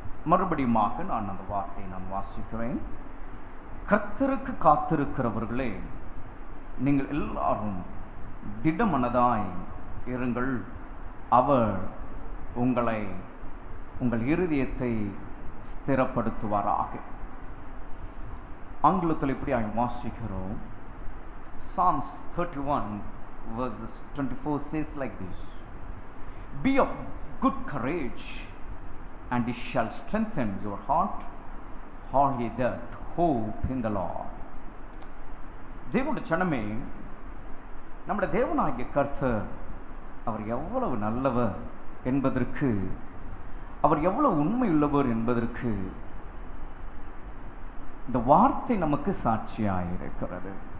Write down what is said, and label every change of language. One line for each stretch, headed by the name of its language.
Tamil: மறுபடியுமாக நான் அந்த வார்த்தையை நான் வாசிக்கிறேன். கர்த்தருக்கு காத்திருக்கிறவர்களே, நீங்கள் எல்லாரும் திடமனதாய் இருங்கள், அவர் உங்கள் இருதயத்தை ஸ்திரப்படுத்துவாராக. ஆங்கிலத்தில் இப்படி வாசிக்கிறோம்.
English: Psalms 31 verses 24 says like this: Be of good courage, and it shall strengthen your heart, all ye that hope in the Lord.
Tamil: தேவனுடைய ஜனமே, நம்முடைய தேவனாகிய கர்த்தர் அவர் எவ்வளவு நல்லவர் என்பதற்கு, அவர் எவ்வளவு உண்மையுள்ளவர் என்பதற்கு இந்த வார்த்தை நமக்கு சாட்சியாயிருக்கிறது.